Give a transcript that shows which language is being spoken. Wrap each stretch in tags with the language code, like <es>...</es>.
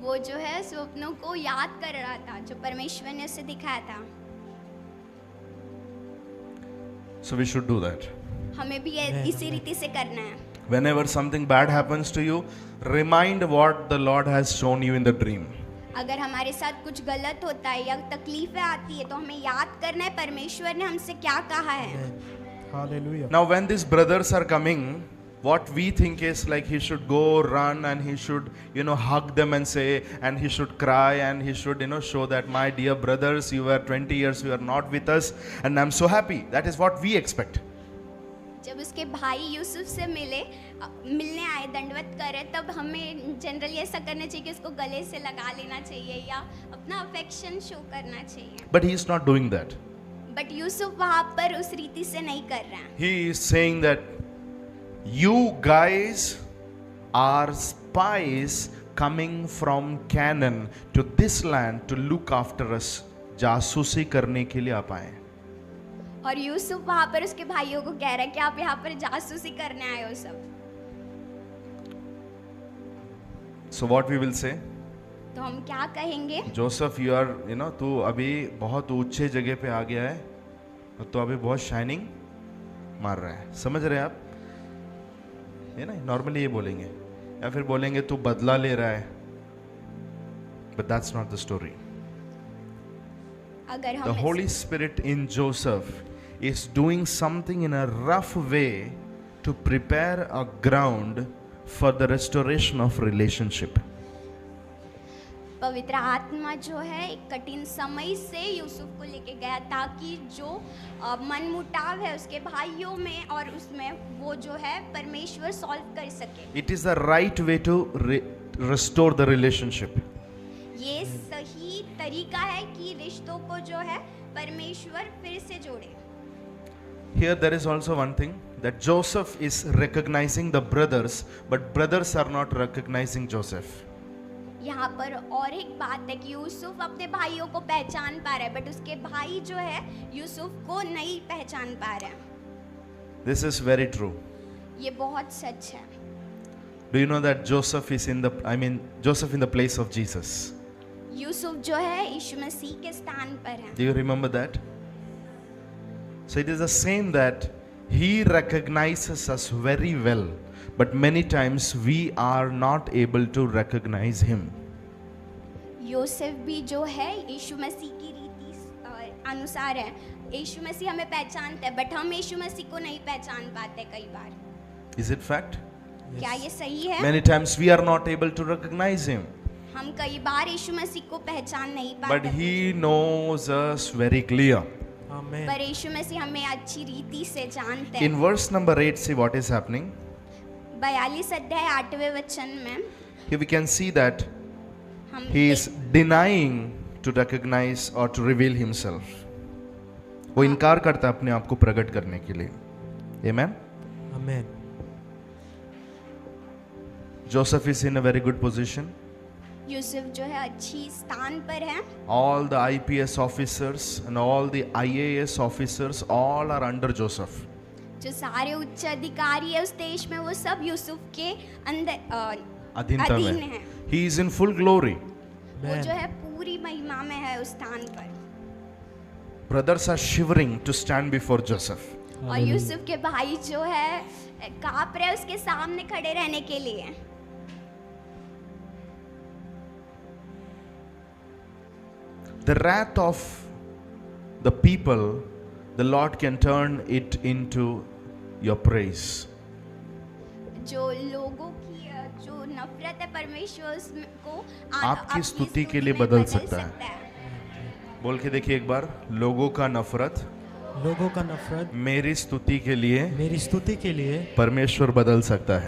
<hi>वो जो है स्वप्नों को याद कर रहा था जो परमेश्वर ने उसे दिखाया था।</hi> <en>So we should do that.</en> <hi>हमें भी इसी रीति से करना है।</hi> <en>Whenever something bad happens to you, remind what the Lord has shown you in the dream.</en> <hi>अगर हमारे साथ कुछ गलत होता है या तकलीफें आती है तो हमें याद करना है परमेश्वर ने हमसे क्या कहा है। Hallelujah.</hi> <en>Now when these brothers are coming, what we think is like he should go run and he should, hug them and say, and he should cry and he should, show that my dear brothers, you were 20 years, you are not with us and I'm so happy. That is what we expect.</en> <hi>जब उसके भाई यूसुफ से मिलने आए, दंडवत करे, तब हमें जनरली ऐसा करना चाहिए कि उसको गले से लगा लेना चाहिए या अपना अफेक्शन शो करना चाहिए।</hi> <en>But he is not doing that.</en> <hi>But Yusuf वहां पर उस रीति से नहीं कर रहा है।</hi> <en>He is saying that you guys are spies coming from Canaan to this land to look after us.</en> <hi>जासूसी करने के लिए आप आए। और यूसुफ वहां पर उसके भाइयों को कह रहा है कि आप यहाँ पर जासूसी करने आए हो सब। So what we will say? तो हम क्या कहेंगे? जोसेफ,</hi> <en>you are,</en> <hi>तू अभी बहुत ऊंचे जगह पे आ गया है और तू अभी बहुत शाइनिंग मार रहा है। समझ रहे हैं आप? ये ना नॉर्मली ये बोलेंगे, या फिर बोलेंगे तू बदला ले रहा है।</hi> <en>But that's not the story.</en> <hi>अगर</hi> <en>The</en> <hi>हम</hi> <en>Holy Spirit in Joseph is doing something in a rough way to prepare a ground for the restoration of relationship.</en> <hi>पवित्र आत्मा जो है एक कठिन समय से यूसुफ को लेके गया ताकि जो मन मुटाव है उसके भाइयों में और उसमें वो जो है परमेश्वर सॉल्व कर सके।</hi> <en>It is the right way to restore the relationship.</en> <hi>ये सही तरीका है कि रिश्तों को जो है परमेश्वर फिर से जोड़े।</hi> <en>Here there is also one thing, that Joseph is recognizing the brothers, but brothers are not recognizing Joseph.</en> <hi>यहाँ पर और एक बात है कि यूसुफ अपने भाइयों को पहचान पा रहा है बट उसके भाई जो है यूसुफ को नहीं पहचान पा रहे हैं।</hi> <en>This is very true.</en> <hi>ये बहुत सच है।</hi> <en>Do you know that Joseph is Joseph in the place of Jesus?</en> <hi>Yusuf जो है यीशु मसीह के स्थान पर है।</hi> <en>Do you remember that? So it is the same that he recognizes us very well, but many times we are not able to recognize him.</en> <hi>Yosef भी जो है यीशु मसीह की रीति अनुसार है। यीशु मसीह हमें पहचानता है बट हम यीशु मसीह को नहीं पहचान पाते कई बार।</hi> <en>Is it fact?</en> <hi>क्या ये सही है?</hi> <en>Many times we are not able to recognize him,</en> <hi>हम कई बार यीशु मसीह को पहचान नहीं</hi> <en>but</en> <hi>पाते</hi> <en>he knows us very clear.</en> <hi>आमेन। पर यीशु मसीह हमें अच्छी रीति से जानते हैं।</hi> <en>In verse number 8, see what is happening.</en> <hi>42 अध्याय 8वें वचन में</hi> <en>Here we can see that</en> <hi>हम</hi> <en>he is denying to recognize or to reveal himself.</en> <hi>वो इनकार करता है अपने आप को प्रकट करने के लिए।</hi> <en>Amen.</en> <hi>Amen.</hi> <en>Joseph is in a very good position.</en> <hi>Yusuf जो है अच्छी स्थान पर है।</hi> <en>All the IPS officers and all the IAS officers all are under Joseph.</en> <hi>जो सारे उच्च अधिकारी है उस देश में वो सब यूसुफ के अंदर अधीनता अधीन में है।</hi> <en>He is in full glory.</en> <hi>वो जो है पूरी महिमा में है उस स्थान पर।</hi> <en>Brothers are shivering to stand before Joseph.</en> <hi>और यूसुफ के भाई जो है कांप रहे उसके सामने खड़े रहने के लिए।</hi> <en>The wrath of the people, the Lord can turn it into your praise.</en> <hi>जो लोगों की जो नफरत है परमेश्वर उसको आपकी अपनी स्तुति के लिए में बदल सकता है। बोल के देखिए एक बार, लोगों का नफरत लोगों का नफरत मेरी स्तुति के लिए मेरी स्तुति के लिए परमेश्वर बदल सकता है।</hi>